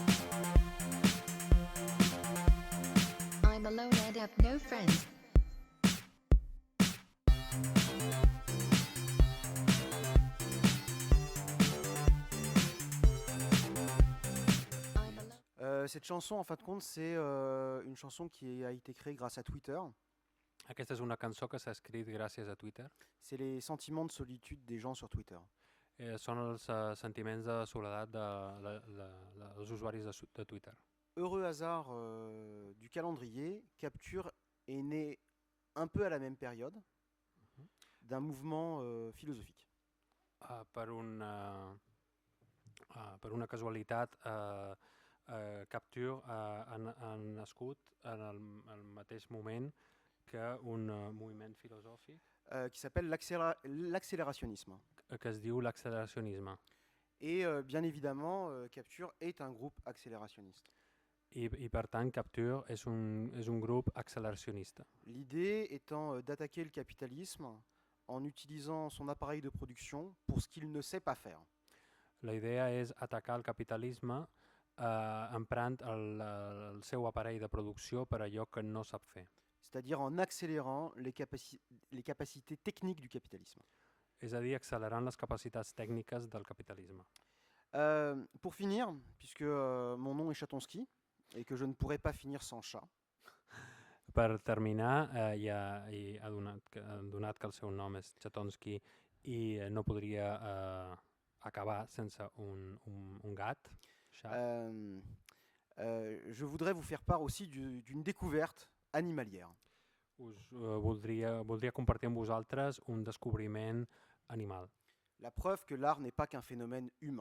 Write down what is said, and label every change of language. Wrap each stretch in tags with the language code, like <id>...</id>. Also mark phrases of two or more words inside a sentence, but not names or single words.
<en>I'm alone and have no friends. I'm alone.</en> <fr>Cette chanson, en fin de compte, c'est une chanson qui a été créée grâce à Twitter.</fr> <ca>Aquesta és una cançó que s'ha escrit gràcies a Twitter.</ca> <fr>C'est les sentiments de solitude des gens sur Twitter.</fr> <ca>Són els sentiments de soledat dels usuaris de Twitter.</ca> <fr>Heureux hasard du calendrier, Capture est né un peu à la même période d'un mouvement philosophique.</fr> <ca>Per una casualitat, Capture ha nascut en el mateix moment que un moviment filosòfic</ca> <fr>Qui s'appelle l'accélérationnisme.</fr> <ca>que es diu l'acceleracionisme.</ca> <fr>Et bien évidemment, Capture est un groupe accélérationniste.</fr> <ca>I per tant, Capture és un grup acceleracionista.</ca> <fr>L'idée étant d'attaquer le capitalisme en utilisant son appareil de production pour ce qu'il ne sait pas faire.</fr> <ca>La idea és atacar el capitalisme emprant el seu aparell de producció per allò que no sap fer.</ca> <fr>C'est-à-dire en accélérant les capacités techniques du capitalisme.</fr> <ca>És a dir, accelerant les capacitats tècniques del capitalisme.</ca> <fr>Pour finir, puisque mon nom est Chatonsky et que je ne pourrais pas finir sans chat,</fr> <ca>Per terminar, donat que el seu nom és Chatonsky i no podria acabar sense un gat,</ca> <fr>chat, je voudrais vous faire part aussi d'une découverte animalière.</fr> <ca>voldria compartir amb vosaltres un descobriment animal.</ca> <fr>La preuve que l'art n'est pas qu'un phénomène humain.</fr>